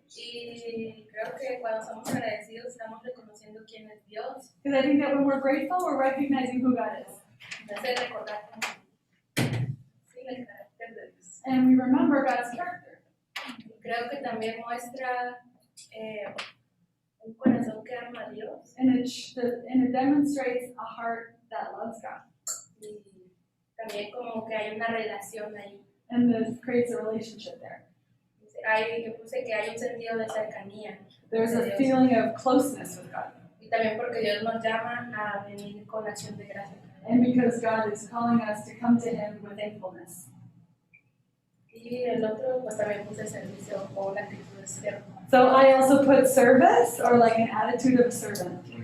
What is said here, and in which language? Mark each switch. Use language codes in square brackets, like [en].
[es] Y creo que cuando somos agradecidos estamos reconociendo quién es Dios. [en] Because I think that when we're grateful, we're recognizing who God is. [es] Nos hace recordar el carácter de Dios. [en] And we remember God's character. [es] Y creo que también muestra un corazón que ama a Dios. [en] And it demonstrates a heart that loves God. [es] Y también como que hay una relación ahí. [en] And this creates a relationship there. [es] Yo puse que hay un sentido de cercanía. [en] There's [es] de [en] a [es] Dios. [en] feeling of closeness with God. [es] Y también porque Dios nos llama a venir con acción de gracia. [en] And because God is calling us to come to Him with thankfulness. [es] Y el otro, pues también puse servicio o una actitud de siervo. [en] So I also put service, or like an attitude of a servant.